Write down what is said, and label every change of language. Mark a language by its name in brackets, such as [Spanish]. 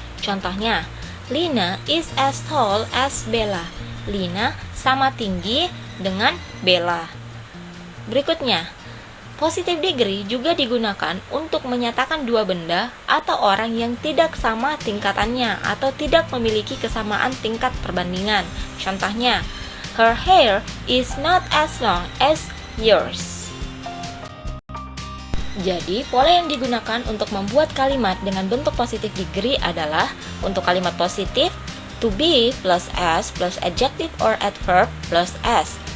[Indonesian] Contohnya, [English] Lina is as tall as Bella. [Indonesian] Lina sama tinggi dengan Bella. Berikutnya, positive degree juga digunakan untuk menyatakan dua benda atau orang yang tidak sama tingkatannya atau tidak memiliki kesamaan tingkat perbandingan. Contohnya, [English] her hair is not as long as yours. [Indonesian] Jadi, pola yang digunakan untuk membuat kalimat dengan bentuk positive degree adalah untuk kalimat positif, [English] to be plus s [Indonesian] plus adjective or adverb plus s.